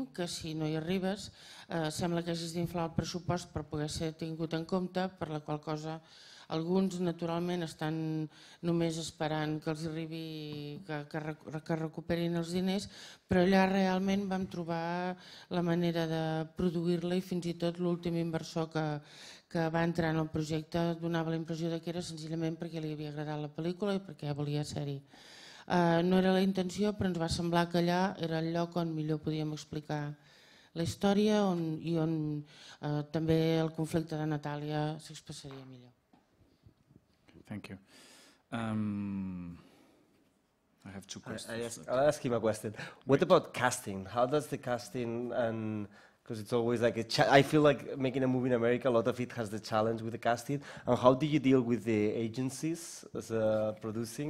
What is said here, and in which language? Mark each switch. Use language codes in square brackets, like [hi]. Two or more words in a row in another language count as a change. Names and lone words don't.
[ca] que si no hi arribes sembla que hagis d'inflar el pressupost per poder ser tingut en compte, per la qual cosa alguns naturalment estan només esperant que els arribi, que recuperin els diners, però allà realment vam trobar la manera de produir-la i fins i tot l'últim inversor que va entrar en el projecte donava la impressió que era senzillament perquè li havia agradat la pel·lícula i perquè volia ser-hi. No era la intenció, però ens va semblar que allà era el lloc on millor podíem explicar la història i on també el conflicte de Natàlia s'expressaria millor. [en] Thank you. I have two questions. I'll ask him a question. What about casting? How does the casting, and because it's always like I feel like making a movie in America, a lot of it has the challenge with the casting. And how do you deal with the agencies as producing?